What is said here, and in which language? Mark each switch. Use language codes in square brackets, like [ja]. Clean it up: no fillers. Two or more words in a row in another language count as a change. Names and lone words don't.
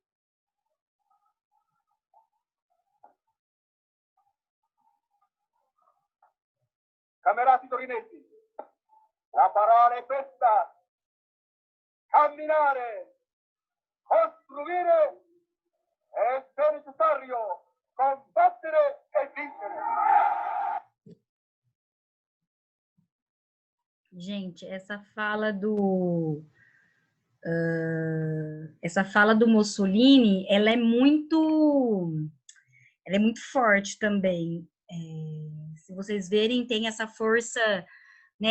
[it] Camerati torinesi, la parola è questa: camminare, costruire e, se necessario, combattere e vincere. [pt] Gente, essa fala do Mussolini, ela é muito forte também. Se vocês verem, tem essa força, né?